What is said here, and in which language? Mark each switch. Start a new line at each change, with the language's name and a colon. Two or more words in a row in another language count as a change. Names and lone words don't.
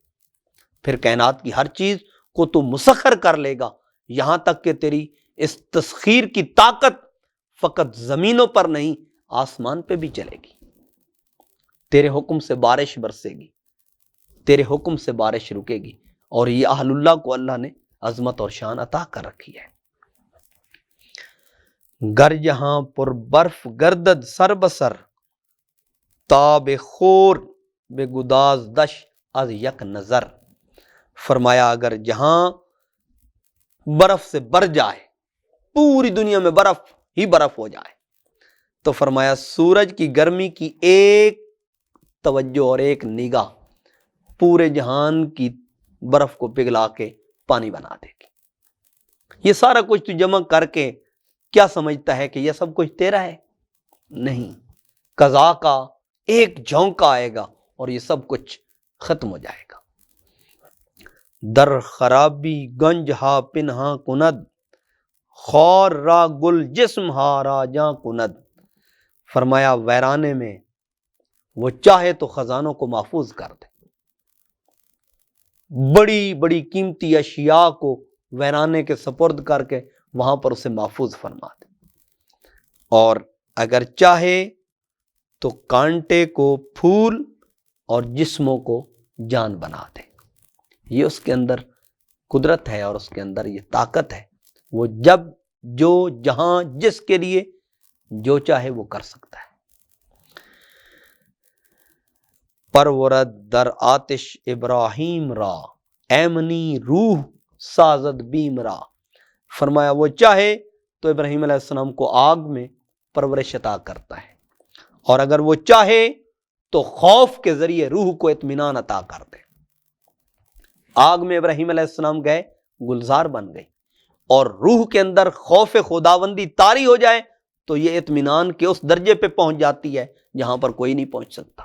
Urdu: پھر کائنات کی ہر چیز کو تو مسخر کر لے گا, یہاں تک کہ تیری اس تسخیر کی طاقت فقط زمینوں پر نہیں آسمان پہ بھی چلے گی. تیرے حکم سے بارش برسے گی, تیرے حکم سے بارش رکے گی. اور یہ اہل اللہ کو اللہ نے عظمت اور شان عطا کر رکھی ہے.
Persian: گر یہاں پر برف گردد سر بسر تاب خور بے گداز دش از یک نظر.
Urdu: فرمایا اگر جہاں برف سے بر جائے, پوری دنیا میں برف ہی برف ہو جائے, تو فرمایا سورج کی گرمی کی ایک توجہ اور ایک نگاہ پورے جہان کی برف کو پگھلا کے پانی بنا دے گی. یہ سارا کچھ تو جمع کر کے کیا سمجھتا ہے کہ یہ سب کچھ تیرا ہے؟ نہیں. قضا کا ایک جھونکا آئے گا اور یہ سب کچھ ختم ہو جائے گا.
Persian: در خرابی گنج ہا پنہا کند خور را گل جسم ہا راجاں کند.
Urdu: فرمایا ویرانے میں وہ چاہے تو خزانوں کو محفوظ کر دے, بڑی بڑی قیمتی اشیاء کو ویرانے کے سپرد کر کے وہاں پر اسے محفوظ فرما دے, اور اگر چاہے تو کانٹے کو پھول اور جسموں کو جان بنا دے. یہ اس کے اندر قدرت ہے اور اس کے اندر یہ طاقت ہے. وہ جب جو جہاں جس کے لیے جو چاہے وہ کر سکتا ہے.
Persian: پرورد در آتش ابراہیم را ایمنی روح سازد بیم را.
Urdu: فرمایا وہ چاہے تو ابراہیم
Arabic: علیہ السلام
Urdu: کو آگ میں پرورش عطا کرتا ہے, اور اگر وہ چاہے تو خوف کے ذریعے روح کو اطمینان عطا کر دے. آگ میں ابراہیم
Arabic: علیہ السلام
Urdu: گئے, گلزار بن گئی, اور روح کے اندر خوف خداوندی طاری ہو جائے تو یہ اطمینان کے اس درجے پہ پہنچ جاتی ہے جہاں پر کوئی نہیں پہنچ سکتا.